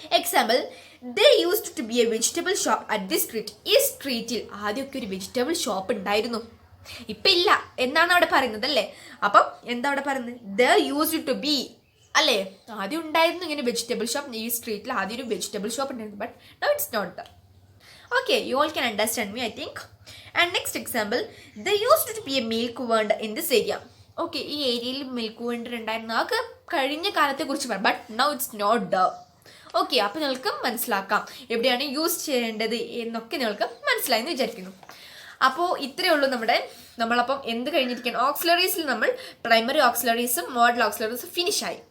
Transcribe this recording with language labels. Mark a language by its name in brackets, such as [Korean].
[English] Example, they used to be a vegetable shop at the street. [Malayalam] ഈ സ്ട്രീറ്റിൽ ആദ്യമൊക്കെ ഒരു വെജിറ്റബിൾ ഷോപ്പ് ഉണ്ടായിരുന്നു, ഇപ്പം ഇല്ല എന്നാണ് അവിടെ പറയുന്നത് അല്ലേ. അപ്പം എന്താ അവിടെ പറയുന്നത്? [English] they used to be [Malayalam] അല്ലേ, ആദ്യം ഉണ്ടായിരുന്നു ഇങ്ങനെ വെജിറ്റബിൾ ഷോപ്പ്. ഈ സ്ട്രീറ്റിൽ ആദ്യം ഒരു വെജിറ്റബിൾ ഷോപ്പ് ഉണ്ടായിരുന്നു, [English] But now it's not there. Okay, you all can understand me, I think. And next example, there used to be a milk vendor in this area. [Malayalam] Okay, ഈ ഏരിയയിൽ milk vendor ഉണ്ടായിരുന്നു, അതൊക്കെ കഴിഞ്ഞ കാലത്തെ കുറിച്ച് പറയാം. [English] But now it's not there. [Malayalam] Okay, അപ്പോൾ നിങ്ങൾക്ക് മനസ്സിലാക്കാം എവിടെയാണ് യൂസ് ചെയ്യേണ്ടത് എന്നൊക്കെ നിങ്ങൾക്ക് മനസ്സിലായെന്ന് വിചാരിക്കുന്നു. അപ്പോൾ ഇത്രയേ ഉള്ളൂ നമ്മളപ്പം എന്ത് കഴിഞ്ഞിരിക്കുകയാണ്? ഓക്സിലറീസിൽ നമ്മൾ പ്രൈമറി ഓക്സിലറീസും മോഡൽ ഓക്സിലറീസും ഫിനിഷായി.